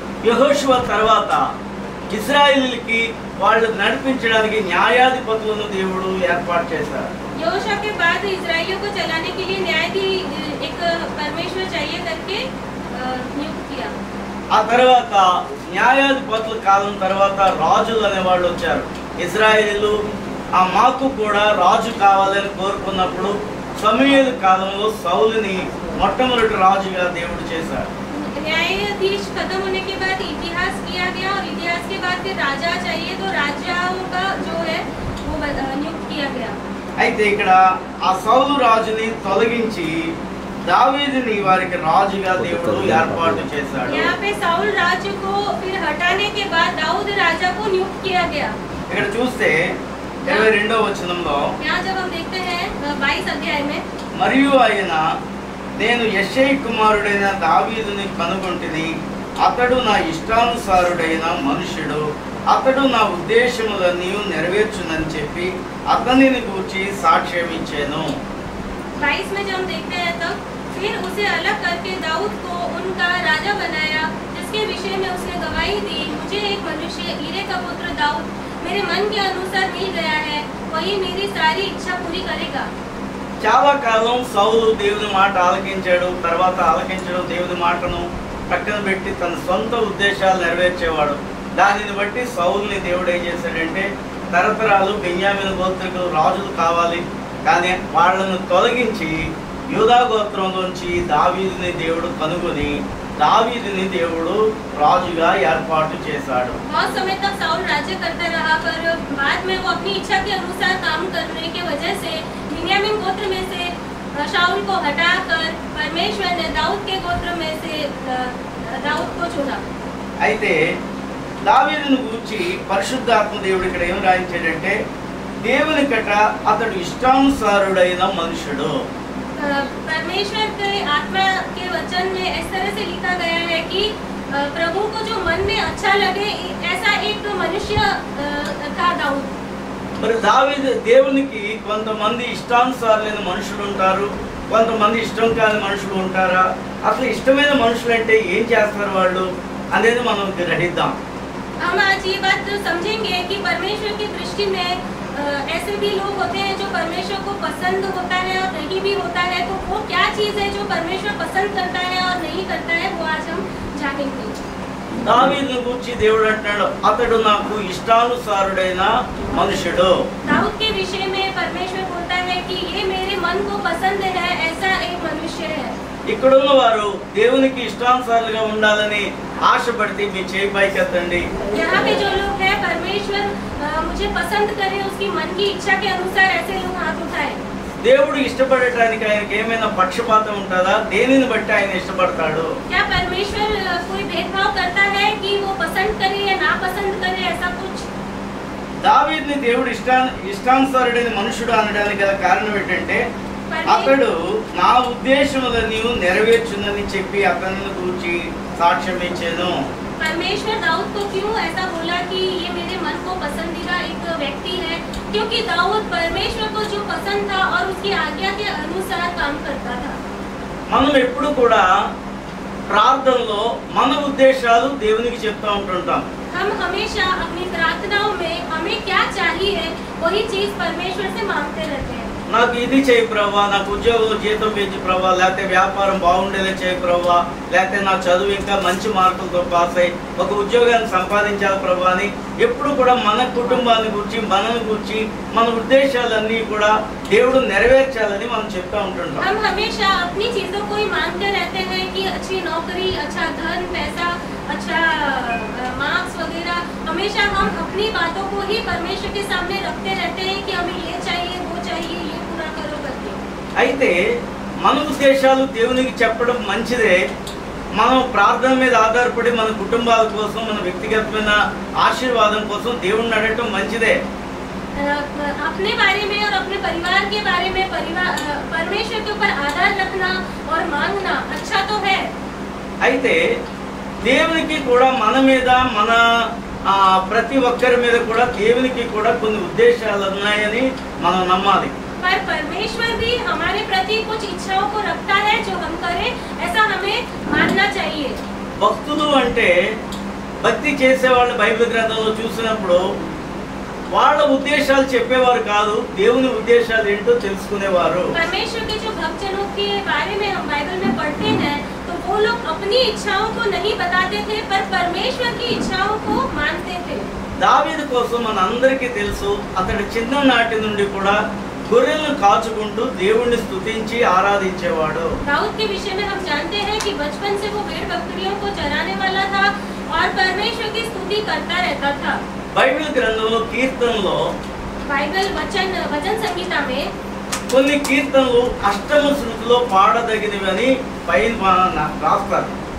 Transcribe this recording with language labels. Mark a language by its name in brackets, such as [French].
[Telugu] యెహోషువ తర్వాత ఇశ్రాయేలీయులకి వాళ్ళు నడిపించడానికి న్యాయాధిపతులను దేవుడు ఏర్పాటు చేశారు. [Hindi] यहोशुवा के बाद इजराइलियों को चलाने के लिए न्याय की एक परमेश्वर चाहिए करके नियुक्त किया. [Telugu] ఆ తర్వాత న్యాయాధిపతుల కాలం తర్వాత రాజులు అనే వాళ్ళు వచ్చారు. ఇశ్రాయేలీయులు మాకు కూడా రాజు కావాలని కోరుకున్నప్పుడు సమూయేలు కాలంలో సౌలుని మొట్టమొదటి రాజుగా దేవుడు చేశాడు. [Hindi] न्यायाधीश खत्म होने के बाद इतिहास किया गया और इतिहास के बाद फिर राजा चाहिए तो राजाओं का जो है वो नियुक्त किया गया. [Telugu] అయితే ఇక్కడ ఆ సౌలు రాజుని తొలగించి దావీదుని వారికి రాజుగా దేవుడు ఏర్పాటు చేశాడు. [Hindi] यहाँ पे साउल राजा को फिर हटाने के बाद दाऊद राजा को नियुक्त किया गया. [Telugu] ఇక్కడ చూస్తే 22వ వచనంలో [Hindi] यहाँ जब हम देखते हैं 22 अध्याय में [Telugu] మరియు ఆయన నేను యెషై కుమారుడైన దావీదుని కనుగొంటిని అతడు నా ఇష్టానుసారుడైన మనుష్యుడు అతడు నా ఉద్దేశములన్నీ నెరవేర్చునని చెప్పి అతనిని గూర్చి సాక్ష్యం ఇచ్చాను. [Hindi] 22 में जब हम देखते हैं तब फिर उसे अलग करके दाऊद को उनका राजा बनाया जिसके विषय में उसने गवाही दी, मुझे एक मनुष्य ईरे का पुत्र दाऊद मेरे मन के अनुसार मिल गया है, वही मेरी सारी इच्छा पूरी करेगा. [Telugu] చాలా కాలం సౌలు దేవుని మాట ఆలకించాడు. తర్వాత ఆలకించడం దేవుని మాటను పక్కన పెట్టి తన సొంత ఉద్దేశాలు నెరవేర్చేవాడు. దానిని బట్టి సౌలుని దేవుడు ఏం చేశాడంటే తరతరాలు బెన్యామీను గోత్రికులు రాజులు కావాలి, కానీ వాళ్ళను తొలగించి యూదా గోత్రంలోంచి దావీదుని దేవుడు కనుగొని दावीदनी దేవుడు రాజుగా ఏర్పాటు చేశాడు. [Hindi] बहुत समय तक साउल राज्य करता रहा, पर बाद में वो अपनी इच्छा के अनुसार काम करने के वजह से बिन्यामीन गोत्र में से शाऊल को हटाकर परमेश्वर ने दाऊद के गोत्र में से दाऊद को चुना. [Telugu] అయితే దావీదుని గురించి పరిశుద్ధాత్మ దేవుడు ఇక్కడ ఏం రాయించాడంటే దేవునికట అతడు ఇష్టానుసారుడైన మనుషుడు. [Hindi] परमेश्वर के आत्मा के वचन में इस तरह से लिखा गया है कि प्रभु को जो मन में अच्छा लगे ऐसा एक मनुष्य था दाऊद. [Telugu] మరి దావీదు దేవునికి కొంతమంది ఇష్టానుసారులైన మనుషులు ఉంటారు, కొంతమంది ఇష్టం కాని మనుషులు ఉంటారా? అసలు ఇష్టమైన మనుషులు అంటే ఏం చేస్తారు వాళ్ళు అనేది మనం గ్రహిద్దాం. [Hindi] हम आज ये बात समझेंगे कि परमेश्वर की दृष्टि में ऐसे भी लोग होते हैं जो परमेश्वर को पसंद होता है और नहीं भी होता है, तो वो क्या चीज़ है जो परमेश्वर पसंद करता है और नहीं करता है, वो आज हम जानेंगे. [Telugu] దావీదుని గురించి దేవుడు అంటాడు అతడు నాకు ఇష్టానుసారుడైన మనుషుడు. [Hindi] दाऊद के विषय में परमेश्वर बोलता है कि ये मेरे मन को पसंद है, ऐसा एक मनुष्य है. [Telugu] ఇక్కడున్న వారు దేవునికి ఇష్టానుసారులుగా ఉండాలని ఆశపడితే మీ చేయి పైకెత్తండి. [Hindi] यहाँ पे जो लोग हैं परमेश्वर मुझे पसंद करे उसकी मन की इच्छा के अनुसार ऐसे लोग हाथ उठाए। [Telugu] దేవుడు ఇష్టపడటానికి ఆయనకి ఏమైనా పక్షపాతం ఉంటుందా? దేనిని బట్టి ఆయన ఇష్టపడతాడు? [Hindi] क्या परमेश्वर कोई भेदभाव करता है कि वो पसंद करे या ना पसंद करे ऐसा कुछ? [Telugu] దావీదుని దేవుడు ఇష్టానుసారుడైన మనుషుడు అనడానికి గల కారణం ఏంటంటే అతడు నా ఉద్దేశములను నెరవేర్చునని చెప్పి అతన్ని గురించి సాక్ష్యం ఇచ్చాను. [Hindi] परमेश्वर दाऊद को क्यों ऐसा बोला कि ये मेरे मन को पसंदीदा एक व्यक्ति है? क्योंकि दाऊद परमेश्वर को जो पसंद था और उसकी आज्ञा के अनुसार काम करता था। [Telugu] మనం ఎప్పుడు కూడా ప్రార్థనలో మన ఉద్దేశాలు దేవునికి చెప్తా ఉంటుంటాం. [Hindi] हम हमेशा अपनी प्रार्थनाओं में हमें क्या चाहिए वही चीज परमेश्वर से मांगते रहते हैं। [Telugu] నాకు ఇది చేయి ప్రభా, నాకు ఉద్యోగం జీతం పెంచి ప్రభా, లేకపోతే వ్యాపారం బాగుండేలా చేయి ప్రభా, లేకపోతే నా చదువు ఇంకా మంచి మార్కులతో పాస్ అయ్యి ఒక ఉద్యోగాన్ని సంపాదించాలి ప్రభా అని ఎప్పుడు కూడా మన కుటుంబాన్ని గురించి మనల్ని గురించి మన ఉద్దేశాలన్నీ కూడా దేవుడు నెరవేర్చాలని మనం చెప్తా ఉంటుంటాం. [Hindi] हम हमेशा अपनी चीजों को ही मांगते रहते हैं कि अच्छी नौकरी, अच्छा धन, पैसा, अच्छा मार्क्स वगैरह, हमेशा हम अपनी बातों को ही परमेश्वर के सामने रखते रहते हैं कि हमें ये चाहिए वो चाहिए, ये पूरा करो करके। [Telugu] అయితే మన ఉద్దేశాలు దేవునికి చెప్పడం మంచిదే. మనం ప్రార్థన మీద ఆధారపడి మన కుటుంబాల కోసం మన వ్యక్తిగతమైన ఆశీర్వాదం కోసం దేవుణ్ణి అడగటం మంచిదే. [Hindi] अपने बारे में और अपने परिवार के बारे में परमेश्वर के ऊपर आधार रखना और मांगना अच्छा तो है। [Telugu] అయితే దేవునికి కూడా మన మీద మన ప్రతి ఒక్కరి మీద కూడా దేవునికి కూడా కొన్ని ఉద్దేశాలు ఉన్నాయని మనం నమ్మాలి. [Hindi] पर परमेश्वर भी हमारे प्रति कुछ इच्छाओं को रखता है जो हम करें, ऐसा हमें मानना चाहिए। [Telugu] భక్తులు అంటే భక్తి చేసేవాళ్ళు బైబిల్ గ్రంథంలో చూసినప్పుడు వాళ్ళ ఉద్దేశాలు చెప్పేవారు కాదు, దేవుని ఉద్దేశాలు ఏంటో తెలుసుకునేవారు. [Hindi] परमेश्वर के जो भक्तजनों के बारे में हम बाइबल में पढ़ते हैं तो वो लोग अपनी इच्छाओं को नहीं बताते थे पर परमेश्वर की इच्छाओं को मानते थे। [Telugu] దావీదు కోసం మన అందరికీ తెలుసు, అతడు చిన్ననాటి నుండి కూడా గొర్రెలను కాచుకుంటూ దేవుణ్ణి స్తుతించి ఆరాధించేవాడు. [Hindi] दाऊद के विषय में हम जानते हैं कि बचपन से वो भेड़ बकरियों को चराने वाला था और परमेश्वर की स्तुति करता रहता था। [Telugu] బైబిల్ గ్రంథంలో కీర్తనలో [Hindi] बाइबल वचन संहिता में [Telugu] కొన్ని కీర్తనలు అష్టమ శృతిలో పాడదగినవి అని పైన రాస్తారు.